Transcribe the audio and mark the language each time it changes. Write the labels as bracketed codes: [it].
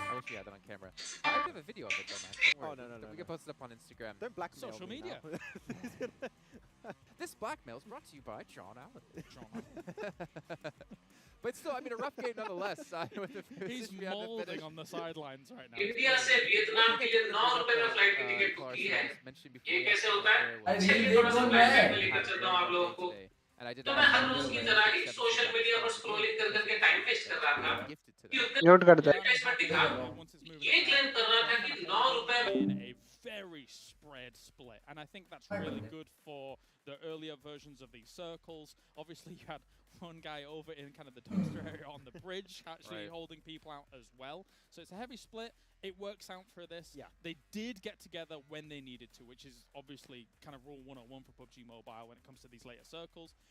[en] I wish we had that on camera. I do have a video of it though, man. Don't worry. No. We can post it up on Instagram. Don't blackmail social me media. This blackmail is brought to you by John Allen. But still, I mean, a rough game nonetheless. He's molding on the sidelines right now. [hi] India से Vietnam के लिए 9 रुपए में flight की ticket book की है। ये कैसे होता है? चलिए थोड़ा सा फ्लाइट में लेकर चलता हूँ आप लोगों को। तो मैं हर रोज की तरह ही सोशल मीडिया पर स्क्रॉलिंग कर करके टाइम वेस्ट कर रहा था। म्यूट कर दे। ये क्लेम कर रहा था कि 9 रुपए [en] In a very spread split, and I think that's really good for the earlier versions of these circles. Obviously, you had one guy over in kind of the dumpster area on the bridge, actually holding people out as well. So it's a heavy split. It works out for this. Yeah. They did get together when they needed to, which is obviously kind of rule 101 for PUBG Mobile when it comes to these later circles.